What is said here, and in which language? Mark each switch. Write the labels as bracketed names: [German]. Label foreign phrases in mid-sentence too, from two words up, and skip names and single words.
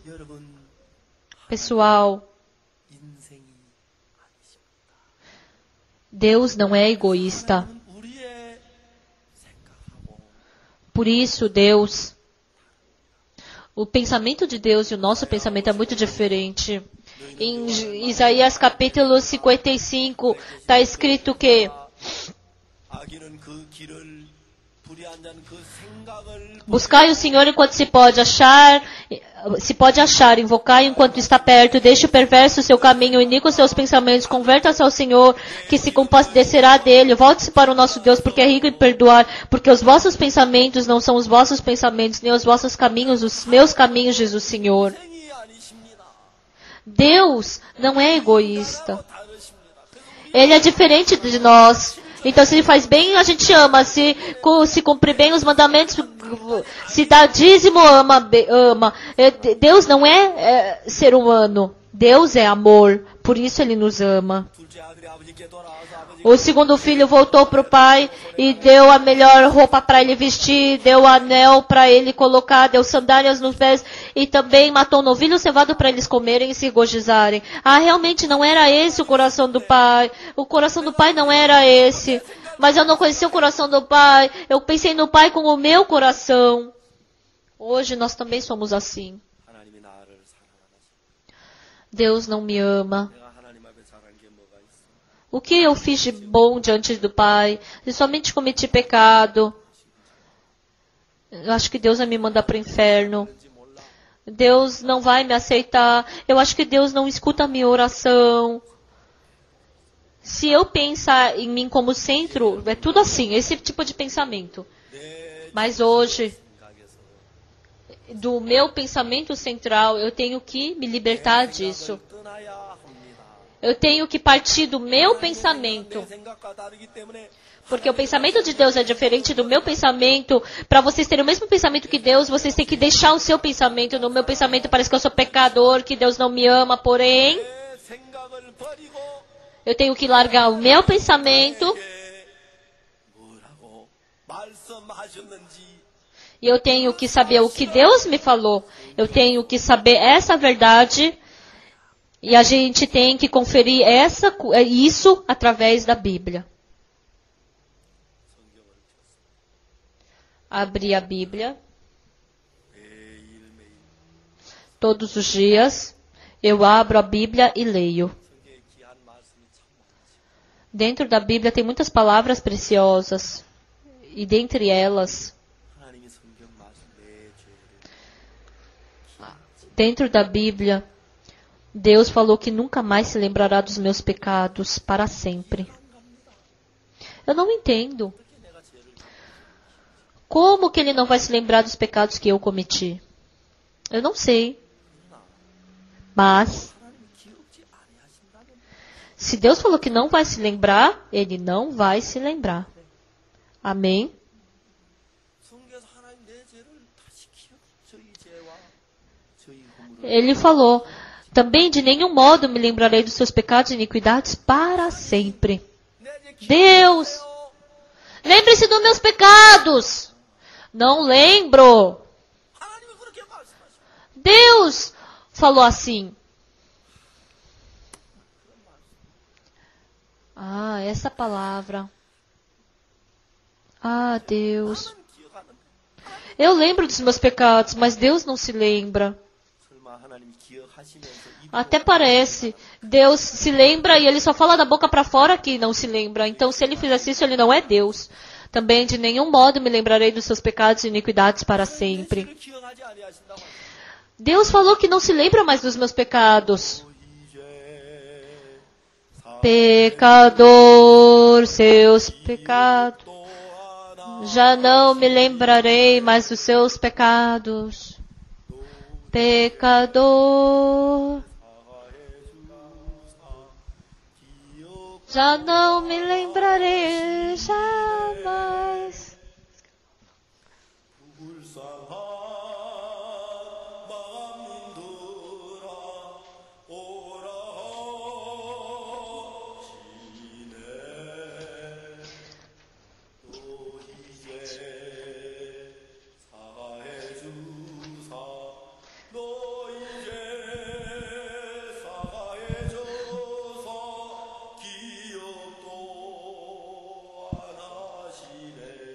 [Portuguese] Pessoal, Deus não é egoísta. Por isso, o pensamento de Deus e o nosso pensamento é muito diferente. Em Isaías capítulo 55 está escrito que [Korean] 악인은 그 길을 불의한 자는 그 생각을 [Portuguese] buscai o Senhor enquanto se pode achar, invocai enquanto está perto, deixe o perverso o seu caminho, iníquo os seus pensamentos, converta-se ao Senhor, que se compadecerá dele, volte-se para o nosso Deus, porque é rico em perdoar, porque os vossos pensamentos não são os vossos pensamentos, nem os vossos caminhos, os meus caminhos, diz o Senhor. [Korean] 생이 아니십니다. [Portuguese] Deus não é egoísta. [Korean] 다르십니다. 그래서 [Portuguese] Ele é diferente de nós. Então, se ele faz bem, a gente ama. Se cumprir bem os mandamentos, se dá dízimo, ama. Deus não é ser humano. Deus é amor. Por isso ele nos ama. [Korean] 둘째 아들이 아버지께 돌아와서 아버지 [Portuguese] O segundo filho voltou para o pai e deu a melhor roupa para ele vestir, deu anel para ele colocar, deu sandálias nos pés e também matou um novilho cevado para eles comerem e se regozijarem. Ah, realmente não era esse o coração do pai. O coração do pai não era esse. Mas eu não conheci o coração do pai. Eu pensei no pai com o meu coração. Hoje nós também somos assim. [Korean] 하나님이 나를 사랑하나? [Portuguese] Deus não me ama. [Korean] 내가 하나님 앞에 잘한 게 뭐가 있어? [Portuguese] O que eu fiz de bom diante do Pai? Se somente cometi pecado, eu acho que Deus vai me mandar para o inferno. [Korean] 왠지 몰라. [Portuguese] Deus não vai me aceitar. Eu acho que Deus não escuta a minha oração. Se eu pensar em mim como centro, é tudo assim, esse tipo de pensamento. [Korean] 내 [Portuguese] Mas hoje, [Korean] 생각에서 [Portuguese] do meu pensamento central, eu tenho que me libertar disso. [Korean] 떠나야 합니다. [Portuguese] Eu tenho que partir do meu pensamento. [Korean] 내 생각과 다르기 때문에 [Portuguese] Porque o pensamento de Deus é diferente do meu pensamento. Para vocês terem o mesmo pensamento que Deus, vocês têm que deixar o seu pensamento. No meu pensamento parece que eu sou pecador, que Deus não me ama. Porém, [Korean] 내 생각을 버리고 [Portuguese] eu tenho que largar o meu pensamento [Korean] 뭐라고 말씀하셨는지 [Portuguese] e eu tenho que saber o que Deus me falou. Eu tenho que saber essa verdade e a gente tem que conferir isso através da Bíblia. Abrir a Bíblia [Korean] 매일매일 [Portuguese] todos os dias. Eu abro a Bíblia e leio. [Korean] 성경에 귀한 말씀이 참 많죠. [Portuguese] Dentro da Bíblia tem muitas palavras preciosas. E dentre elas, [Korean] 하나님이 성경 말씀 내 죄를 [Portuguese] dentro da Bíblia, Deus falou que nunca mais se lembrará dos meus pecados para sempre. Eu não entendo. Como que ele não vai se lembrar dos pecados que eu cometi? Eu não sei. Mas, se Deus falou que não vai se lembrar, ele não vai se lembrar. Amém? [Korean] 성경에서 하나님 내 죄를 다시 저희 죄와 저희 허물을 [Portuguese] Ele falou, também de nenhum modo me lembrarei dos seus pecados e iniquidades para sempre. Deus, lembre-se dos meus pecados. Não lembro. [Korean] 하나님이 그렇게 말씀하시고 [Portuguese] Deus falou assim. Ah, essa palavra. Ah, Deus. [Korean] 기억하는데 [Portuguese] Eu lembro dos meus pecados, mas Deus não se lembra. [Korean] 설마 하나님이 기억하시면서 이 [Portuguese] Até parece. Deus se lembra e ele só fala da boca para fora que não se lembra. Então, se ele fizesse isso, ele não é Deus. Também de nenhum modo me lembrarei dos seus pecados e iniquidades para sempre. [Korean] 죄를 기억하지 아니하신다고 하시죠. [Portuguese] Deus falou que não se lembra mais dos meus pecados. [Korean] 이제 [Portuguese] Pecador, seus pecados. [Korean] 또 하나 [Portuguese] Já não me lembrarei mais dos seus pecados. Pecador. Já não me lembrarei jamais. [Korean] 불쌍한 마음인들아 오라 하시네 또 이제 사해 주사 너 이제 사해 줘서 기억도 안 하시네